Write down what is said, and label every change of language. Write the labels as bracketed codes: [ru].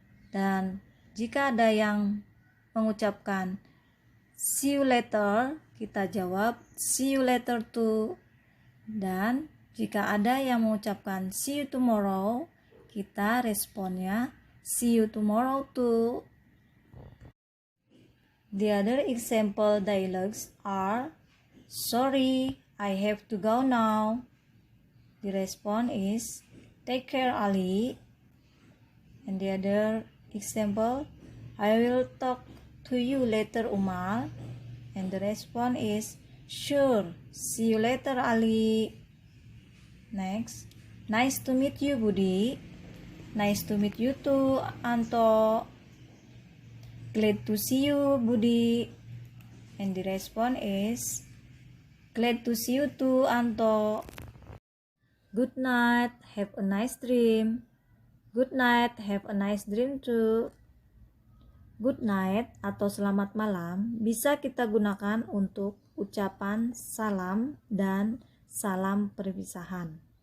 [id] Dan jika ada yang mengucapkan [en] see you later, [id] kita jawab [en] see you later too. [id] Dan jika ada yang mengucapkan [en] see you tomorrow, [id] kita responnya [en] See you tomorrow too. The other example dialogues are, sorry, I have to go now. The response is, take care, Ali. And the other example, I will talk to you later, Umar. And the response is, sure, see you later, Ali. Next, nice to meet you, Budi. Nice to meet you too, Anto. Glad to see you, Budi. And the response is, glad to see you too, Anto. Good night, have a nice dream. Good night, have a nice dream too. Good night [id] atau selamat malam bisa kita gunakan untuk ucapan salam dan salam perpisahan.